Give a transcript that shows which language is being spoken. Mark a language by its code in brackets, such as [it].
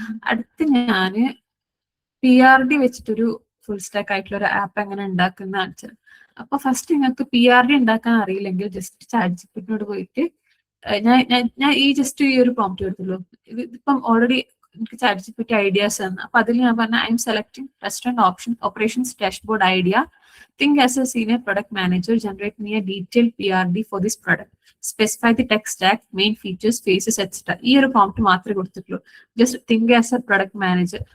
[ml] അടുത്ത് ഞാൻ PRD വെച്ചിട്ടൊരു ഫുൾ സ്റ്റാക്ക് ആയിട്ടുള്ള ഒരു ആപ്പ് എങ്ങനെ ഉണ്ടാക്കുന്ന കാണിച്ചത്. അപ്പൊ ഫസ്റ്റ് നിങ്ങൾക്ക് PRD ഉണ്ടാക്കാൻ അറിയില്ലെങ്കിൽ ജസ്റ്റ് ChatGPT പോയിട്ട് ഞാൻ ജസ്റ്റ് ഈ ഒരു പ്രോംപ്റ്റ് കൊടുത്തുള്ളൂ. ഇതിപ്പം ഓൾറെഡി എനിക്ക് ChatGPT ഐഡിയാസ് തന്നു. അപ്പൊ അതിൽ ഞാൻ പറഞ്ഞ [en] I am selecting restaurant option operations dashboard idea. Think as a senior product manager, generate me a detailed PRD for this product. Specify the tech stack, main features, phases, etc. [ml] ഈ ഒരു prompt മാത്രമേ കൊടുത്തിട്ടുള്ളൂ. [en] Just think as a product manager.